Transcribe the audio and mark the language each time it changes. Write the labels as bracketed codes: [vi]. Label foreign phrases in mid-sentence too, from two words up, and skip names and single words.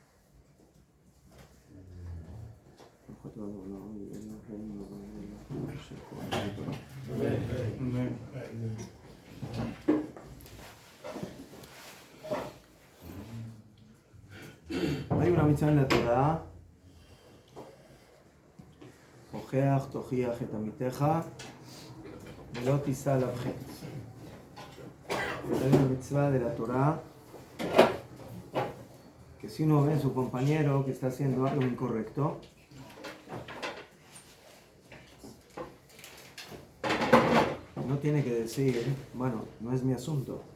[es] Hay una mitzvah en la Torah, [he] הוכח תוכיח את עמיתך ולא תישא עליו חטא. [es] Hay una mitzvah de la Torah que si uno ve a su compañero que está haciendo algo incorrecto, no tiene que decir, bueno, no es mi asunto.